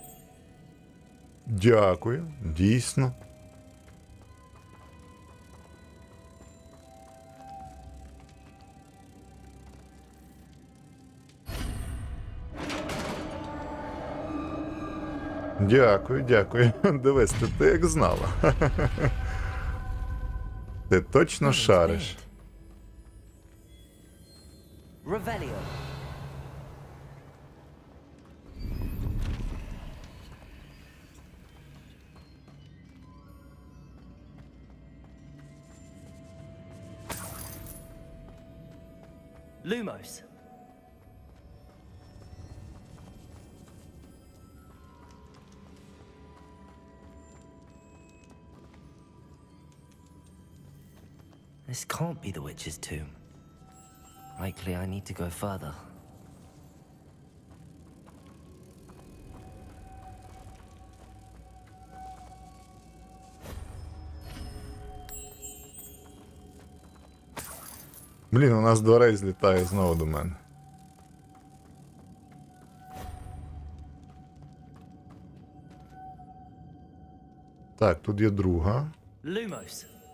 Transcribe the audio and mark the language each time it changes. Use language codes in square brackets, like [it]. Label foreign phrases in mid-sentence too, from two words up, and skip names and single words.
[uk] Дякую, дійсно. Дякую, дякую. Дивись, ти як знала. Ти точно шариш. Revelio. Lumos. [en] This can't be the witch's tomb. Likely I need to go further. [uk] Блін, у нас дверей злітає знову до мене. Так, тут є друга. Lumos.